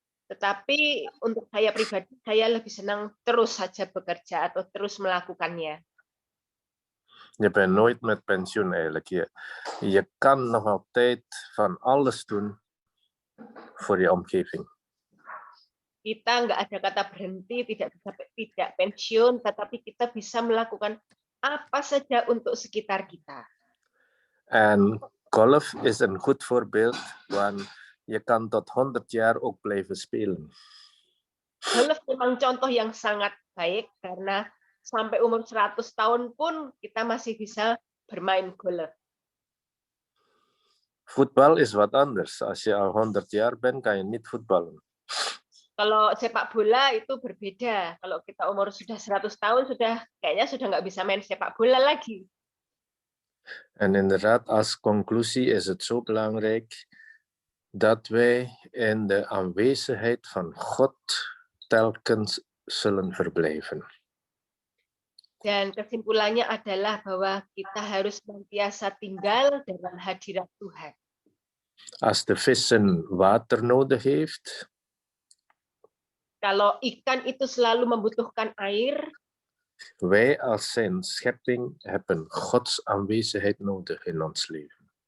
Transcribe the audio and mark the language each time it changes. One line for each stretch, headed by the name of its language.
Indonesian: Tetapi untuk saya pribadi, saya lebih senang terus saja bekerja atau terus melakukannya.
Dutch: Je bent nooit met pensioen eigenlijk. Je kan nog altijd van alles doen voor je omgeving.
Indonesian: Kita nggak ada kata berhenti, tidak pensiun, tetapi kita bisa melakukan apa saja untuk sekitar kita.
Dutch: En golf is een goed voorbeeld, want je kan tot 100 jaar ook blijven spelen.
Indonesian: Golf memang contoh yang sangat baik karena sampai umur 100 tahun pun kita masih bisa bermain golf.
Dutch: Voetbal is wat anders. Als je al 100 jaar bent, kan je niet voetballen.
Indonesian: Kalau sepak bola itu berbeda. Kalau kita umur sudah 100 tahun, kayaknya sudah nggak bisa main sepak bola lagi.
Dutch: En inderdaad, als conclusie is het zo belangrijk dat wij in de aanwezigheid van God telkens zullen verblijven.
Indonesian: Dan kesimpulannya adalah bahwa kita harus senantiasa tinggal dalam hadirat Tuhan.
Dutch: Als de vissen water nodig heeft,
Indonesian: kalau ikan itu selalu membutuhkan air,
Dutch: wij als zijn schepping hebben Gods aanwezigheid nodig in ons leven.